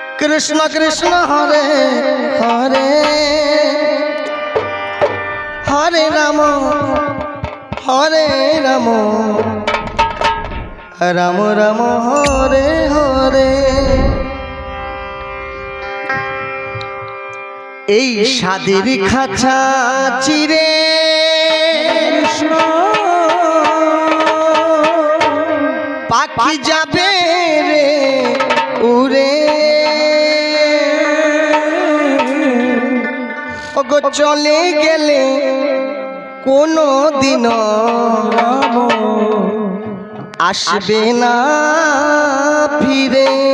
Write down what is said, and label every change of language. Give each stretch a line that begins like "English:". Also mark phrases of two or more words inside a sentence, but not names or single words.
Sanskrit: कृष्ण कृष्ण हरे हरे हरे राम राम राम हरे हरे।
Bangla: এই সাদের খাঁচা চিরে পাখি যাবে রে উড়ে, ওগো চলে গেলে কোনো দিন আসবে না ফিরে।